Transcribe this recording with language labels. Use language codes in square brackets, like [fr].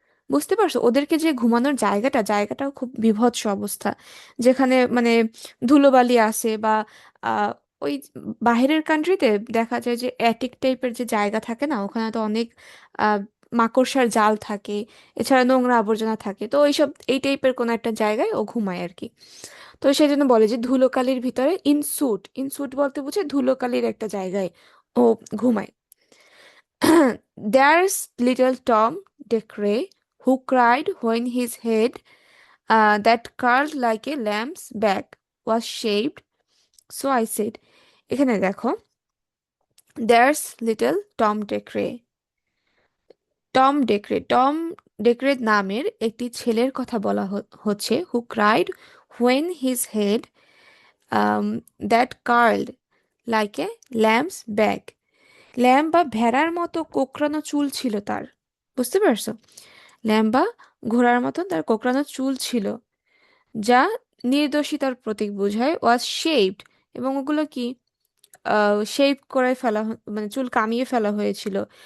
[bn] বুঝতে পারছো ওদেরকে যে ঘুমানোর জায়গাটাও খুব বীভৎস অবস্থা, যেখানে মানে ধুলোবালি আসে বা আহ, ওই বাহিরের কান্ট্রিতে দেখা যায় যে অ্যাটিক টাইপের যে জায়গা থাকে না, ওখানে তো অনেক মাকড়সার জাল থাকে, এছাড়া নোংরা আবর্জনা থাকে, তো এইসব এই টাইপের কোনো একটা জায়গায় ও ঘুমায় আর কি। তো সেই জন্য বলে যে ধুলোকালির ভিতরে ইনস্যুট, ইনস্যুট বলতে বুঝে ধুলোকালির একটা জায়গায় ও ঘুমায়। [en] There's little Tom Dacre who cried when his head, that curled like a lamb's back, was shaved. So I said, [bn] এখানে দেখো, [en] there's little Tom Dacre. [bn] Tom ডেক্রে নামের একটি ছেলের কথা বলা হচ্ছে, [en] who cried when his head, that curled like a lamb's back. [bn] Lamb বা ভেড়ার মতো কোঁকড়ানো চুল ছিল তার। বুঝতে পারছো? ল্যাম্ব বা ঘোড়ার মতন তার কোঁকড়ানো চুল ছিল, যা নির্দোষিতার প্রতীক বোঝায়। ওয়াজ শেপড, এবং ওগুলো কি শেপ করে ফেলা মানে চুল কামিয়ে ফেলা হয়েছিল।